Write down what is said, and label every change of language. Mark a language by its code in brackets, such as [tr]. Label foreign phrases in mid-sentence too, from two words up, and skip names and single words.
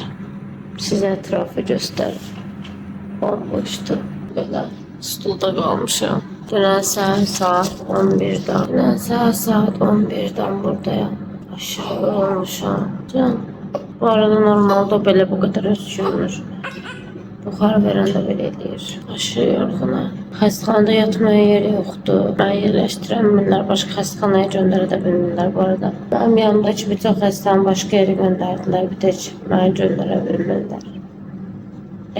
[tr] Size etrafı gösterir. Bomboştu. [az] Böyle stulda kalmışım. Dünən saat 11'den. Dünən saat 11'den buradayım. Aşırı yorulmuşam. Can. [tr] Bu arada normalde belə bu kadar öskürmür. [az] Buxar verən də belə eləyir. Aşırı yorğunam. Xəstəxanada yatmaya yeri yoxdur. Mən yerləşdirəmirlər, başqa xəstəxanaya göndərə də bilmirlər [tr] bu arada. [az] Mənim yanımdakı bir çox xəstəni başqa yerə göndərdilər, bir tək məni göndərə bilmirlər.